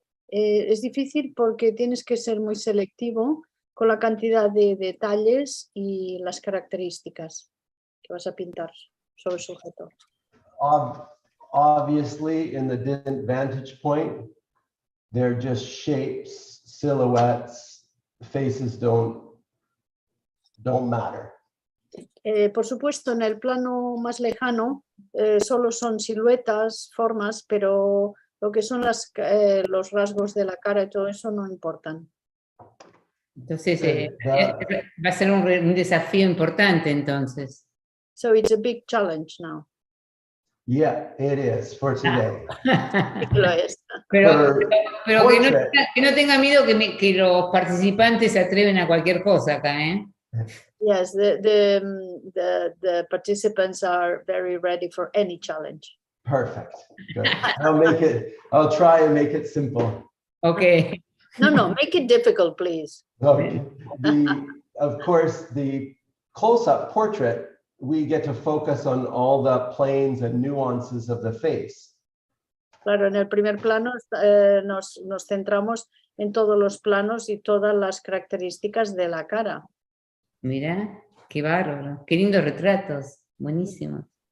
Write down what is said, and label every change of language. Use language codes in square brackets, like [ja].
[es] Es difícil porque tienes que ser muy selectivo con la cantidad de detalles y las características que vas a pintar sobre el sujeto. [en] Obviously, in the distant vantage point, they're just shapes, silhouettes, faces don't matter. [es] Por supuesto, en el plano más lejano solo son siluetas, formas, pero lo que son los rasgos de la cara y todo eso no importan. Entonces, va a ser un desafío importante, entonces. [en] So it's a big challenge now. Yeah, it is for today. [es] Lo es. Pero que no tenga miedo que los participantes se atreven a cualquier cosa acá, ¿eh? [en] Yes, the participants are very ready for any challenge. Perfect. Good. I'll try and make it simple. Okay. No, make it difficult, please. Okay. Of course, the close-up portrait, we get to focus on all the planes and nuances of the face. [es] Claro, en el primer plano nos centramos en todos los planos y todas las características de la cara. Mira, qué bárbaro, qué lindos retratos, buenísimos.